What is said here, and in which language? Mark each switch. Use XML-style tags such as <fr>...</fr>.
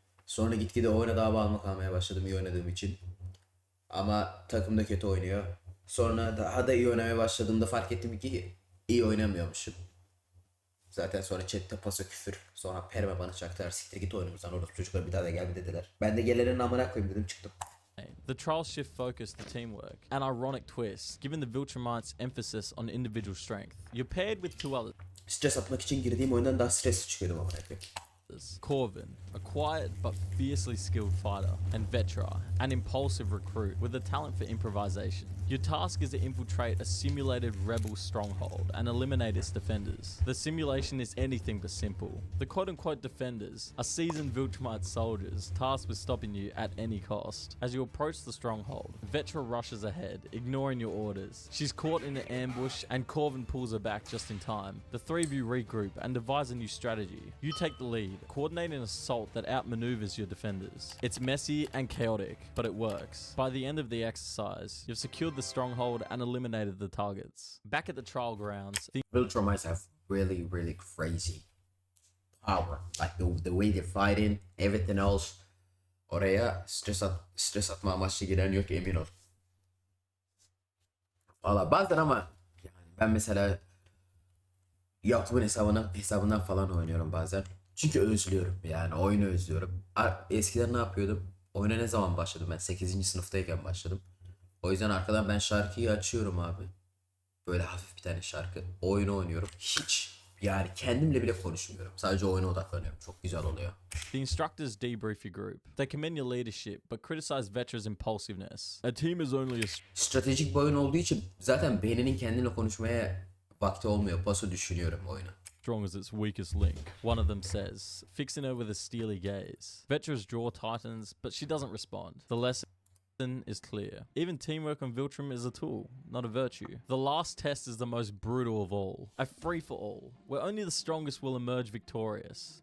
<tr>Sonra gitgide oyuna daha bağımlı kalmaya başladım iyi oynadığım için. Ama takım da kötü oynuyor. Sonra daha da iyi oynamaya başladığımda fark ettim ki iyi oynamıyormuşum. Zaten sonra chatte paso küfür. Sonra perma bana çaktılar. Siktir git oyunumuzdan, orospu çocuklar bir daha da gelme dediler. Ben de gelenin amına koyayım dedim, çıktım.</tr> <en>The trials shift focus to teamwork. An ironic twist, given the Viltrumites' emphasis on individual strength. You're paired with two others.</en> <tr>Stres atmak için girdiğim oyundan daha stresli çıkıyordum amına koyayım.</tr> <en>Corvin, a quiet but fiercely skilled fighter, and Vetra, an impulsive recruit with a talent for improvisation. Your task is to infiltrate a simulated rebel stronghold and eliminate its defenders. The simulation is anything but simple. The quote-unquote defenders are seasoned Viltrumite soldiers tasked with stopping you at any cost. As you approach the stronghold, Vetra rushes ahead, ignoring your orders. She's caught in an ambush and Corvin pulls her back just in time. The three of you regroup and devise a new strategy. You take the lead, coordinate an assault that outmaneuvers your defenders. It's messy and chaotic, but it works. By the end of the exercise, you've secured the stronghold and eliminated the targets. Back at the trial grounds, the Viltrumites have really, really crazy power. Like the way they're fighting, everything else.</en> <tr>Oraya stres atma amaçlı giren yok, emin ol. Valla bazen ama yani ben mesela YouTube'un hesabından falan oynuyorum bazen. Çünkü özlüyorum, yani oyunu özlüyorum. Eskiden ne yapıyordum? Oyuna ne zaman başladım? Ben 8. sınıftayken başladım. O yüzden arkadan ben şarkıyı açıyorum abi. Böyle hafif bir tane şarkı. Oyunu oynuyorum. Hiç yani kendimle bile konuşmuyorum. Sadece oyuna odaklanıyorum. Çok güzel oluyor.</tr> <en>The instructors debrief your group. They commend your leadership, but criticize Vetra's impulsiveness. A team is only as</en> <tr>Stratejik bir oyun olduğu için zaten beyninin kendine konuşmaya vakti olmuyor. Paso düşünüyorum oyunu.</tr> <en>strong as its weakest link, one of them says, fixing her with a steely gaze. Vetra's jaw tightens, but she doesn't respond. The lesson is clear. Even teamwork on Viltrum is a tool, not a virtue. The last test is the most brutal of all. A free-for-all, where only the strongest will emerge victorious.</en>